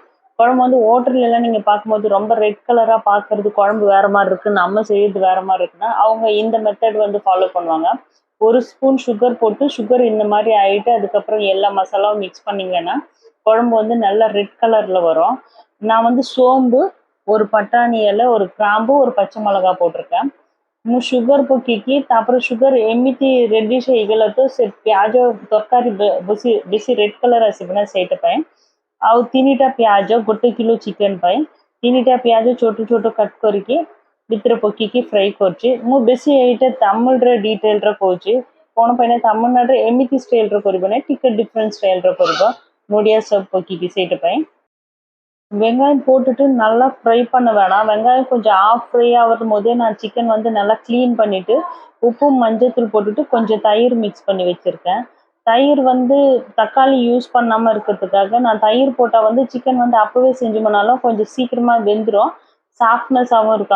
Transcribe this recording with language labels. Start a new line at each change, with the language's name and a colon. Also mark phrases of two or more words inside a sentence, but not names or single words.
Tamil: குழம்பு வந்து ஹோட்டல்லாம் நீங்கள் பார்க்கும்போது ரொம்ப
English: red colourஆக
Tamil: பார்க்கறது குழம்பு வேறு மாதிரி இருக்குது, நம்ம செய்யறது வேறு மாதிரி இருக்குன்னா அவங்க இந்த மெத்தட் வந்து ஃபாலோ பண்ணுவாங்க। ஒரு ஸ்பூன் சுகர் போட்டு சுகர் இந்த மாதிரி ஆகிட்டு அதுக்கப்புறம் எல்லா மசாலாவும் மிக்ஸ் பண்ணிங்கன்னா குழம்பு வந்து நல்லா
English: red colourஇல்
Tamil: வரும்। நான் வந்து சோம்பு, ஒரு பட்டாணி இலை, ஒரு கிராம்பு, ஒரு பச்சை மிளகா போட்டிருக்கேன்।
Odia: ମୁଁ ସୁଗର ପକେଇକି ତାପରେ ସୁଗର ଏମିତି ରେଡିଶ ହେଇଗଲା ତ ସେ ପିଆଜ ତରକାରୀ ବେଶୀ
English: red colour
Odia: ଆସିବ ନା, ସେଇଟା ପାଇଁ ଆଉ 3ଟା ପିଆଜ 1 କିଲୋ ଚିକେନ୍ ପାଇଁ 3ଟା ପିଆଜ ଛୋଟ ଛୋଟ କଟ୍ କରିକି ଭିତରେ ପକେଇକି ଫ୍ରାଏ କରୁଛି। ମୁଁ ବେଶୀ ଏଇଟା ତାମିଲରେ ଡିଟେଲରେ କହୁଛି, କ'ଣ ପାଇଁ ନା ତାମିଲନାଡୁରେ ଏମିତି ଷ୍ଟାଇଲରେ କରିବ ନାହିଁ, ଟିକେ
English: different styleରେ
Odia: କରିବ ନଡ଼ିଆ ସବୁ ପକେଇକି। ସେଇଟା ପାଇଁ
Tamil: வெங்காயம் போட்டுட்டு நல்லா ஃப்ரை பண்ண வேணாம், வெங்காயம் கொஞ்சம்
English: half fry
Tamil: ஆகும் போதே நான் சிக்கன் வந்து நல்லா க்ளீன் பண்ணிவிட்டு உப்பு மஞ்சத்தூள் போட்டுட்டு கொஞ்சம் தயிர் மிக்ஸ் பண்ணி வச்சுருக்கேன்। தயிர் வந்து தக்காளி யூஸ் பண்ணாமல் இருக்கிறதுக்காக நான் தயிர் போட்டால் வந்து சிக்கன் வந்து அப்போவே செஞ்சு பண்ணாலும் கொஞ்சம் சீக்கிரமாக வெந்துடும், சாஃப்ட்னஸாகவும் இருக்கும்।